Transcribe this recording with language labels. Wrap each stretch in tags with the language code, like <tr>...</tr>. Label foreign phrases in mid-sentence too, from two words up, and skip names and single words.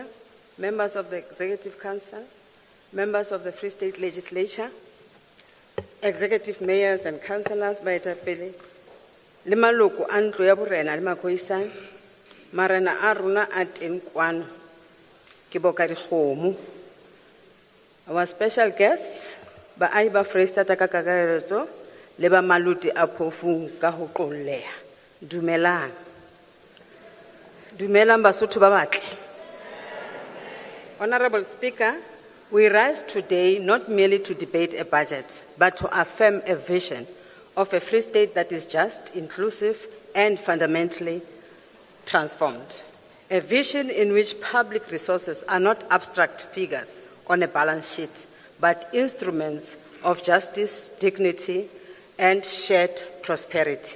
<en>members of the Executive Council, members of the Free State Legislature, executive mayors and councillors,</en> <st>baetapele, le maloko a ntlo ya borena le makoisane, marena a rona a teng kwano, ke boka dikgomo.</st> <en>Our special guests,</en> <st>baahi ba Freistata ka kakaretso, le ba maluti a phofung ka ho qolleha. Dumelang. Dumelang Basotho ba batle.</st> <en>Honorable Speaker, we rise today not merely to debate a budget, but to affirm a vision of a Free State that is just, inclusive, and fundamentally transformed. A vision in which public resources are not abstract figures on a balance sheet, but instruments of justice, dignity, and shared prosperity.</en>